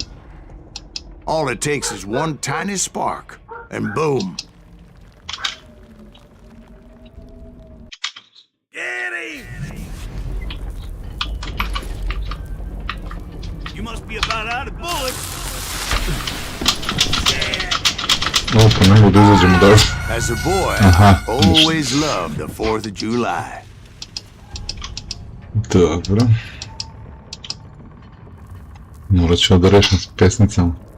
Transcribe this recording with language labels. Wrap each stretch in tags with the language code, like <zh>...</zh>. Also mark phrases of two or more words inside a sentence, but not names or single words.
<en>All it takes is one tiny spark, and boom. Get him! You must be about out of bullets.</en> <sr>O, pa ne mogu da izađemo dalje.</sr> <en>As a boy, Aha, I always loved the 4th of July.</en> <sr>Dobro. Morat ću da rešim s pesnicama.</sr>